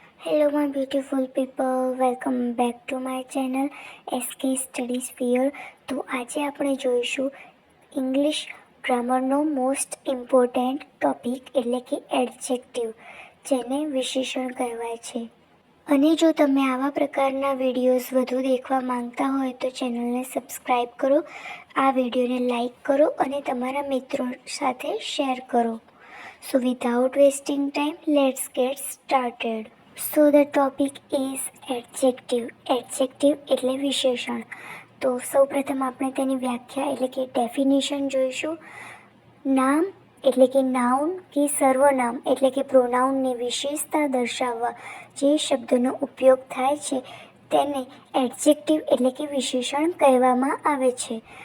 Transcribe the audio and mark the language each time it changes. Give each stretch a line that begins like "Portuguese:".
English: Hello, my beautiful people. Welcome back to my channel SK Study Sphere.
Gujarati: તો આજે આપણે જોઈશું ઇંગ્લિશ ગ્રામરનો મોસ્ટ ઇમ્પોર્ટન્ટ ટોપિક એટલે કે એડજેક્ટિવ, જેને વિશેષણ કહેવાય છે. અને જો તમે આવા પ્રકારના વિડીયોઝ વધુ દેખવા માંગતા હોય તો ચેનલને સબસ્ક્રાઈબ કરો, આ વિડીયોને લાઈક કરો અને તમારા મિત્રો સાથે શેર કરો.
English: So without wasting time, let's get started. So the topic is adjective.
Gujarati: Adjective એટલે વિશેષણ. તો સૌપ્રથમ આપણે તેની વ્યાખ્યા એટલે કે ડેફિનેશન જોઈશું. નામ એટલે કે નાઉન કે સર્વનામ એટલે કે પ્રોનાઉનની વિશેષતા દર્શાવવા જે શબ્દનો ઉપયોગ થાય છે તેને એડજેક્ટિવ એટલે કે વિશેષણ કહેવામાં આવે છે.